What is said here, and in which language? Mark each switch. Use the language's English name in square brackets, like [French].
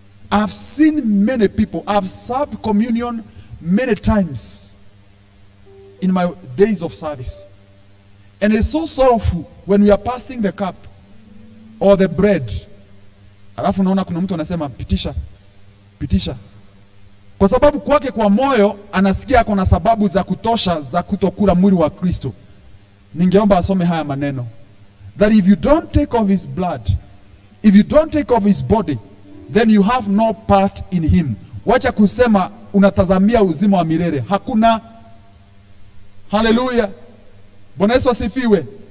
[English] I've seen many people, I've served communion many times in my days of service. And it's so sorrowful when we are passing the cup or the bread. [Swahili] Alafu naona kuna mtu anasema pitisha. Kwa sababu kwake kwa moyo anasikia kuna sababu za kutosha za kutokula mwili wa Kristo. Ningeomba asome haya maneno. [English] That if you don't take of his blood, if you don't take of his body, then you have no part in him. [Swahili] Wacha kusema unatazamia uzima wa milele. Hakuna. Hallelujah. Bwana Yesu asifiwe.